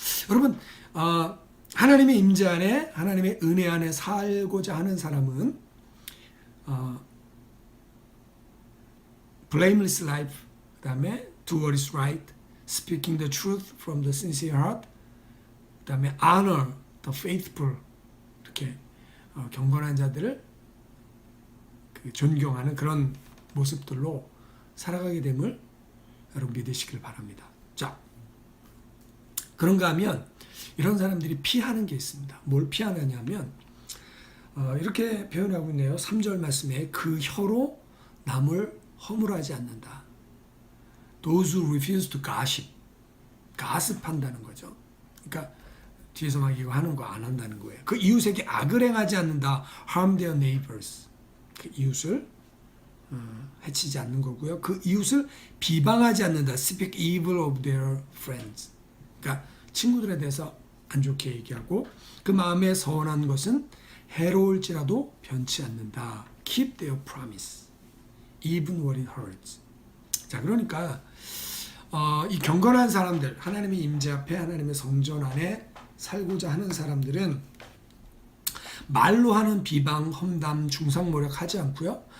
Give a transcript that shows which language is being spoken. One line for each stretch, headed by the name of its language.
Korean: 여러분, 하나님의 임재 안에, 하나님의 은혜 안에 살고자 하는 사람은
English: blameless life,
Korean: 그 다음에
English: do what is right, speaking the truth from the sincere heart,
Korean: 그 다음에
English: honor the faithful,
Korean: 이렇게 경건한 자들을 존경하는 그런 모습들로 살아가게 됨을 여러분 믿으시길 바랍니다. 자, 그런가 하면 이런 사람들이 피하는 게 있습니다. 뭘 피하느냐면 이렇게 표현하고 있네요. 3절 말씀에 그 혀로 남을 허물하지 않는다.
English: Those who refuse to gossip.
Korean: 가습한다는 거죠. 그러니까 뒤에서 막 이거 하는 거 안 한다는 거예요. 그 이웃에게 악을 행하지 않는다.
English: Harm their neighbors.
Korean: 그 이웃을 해치지 않는 거고요. 그 이웃을 비방하지 않는다.
English: Speak evil of their friends.
Korean: 그러니까 친구들에 대해서 안 좋게 얘기하고 그 마음에 서운한 것은 해로울지라도 변치 않는다.
English: Keep their promise. Even what it hurts.
Korean: 자, 그러니까 이 경건한 사람들, 하나님의 임재 앞에, 하나님의 성전 안에 살고자 하는 사람들은 말로 하는 비방, 험담, 중상모략 하지 않고요.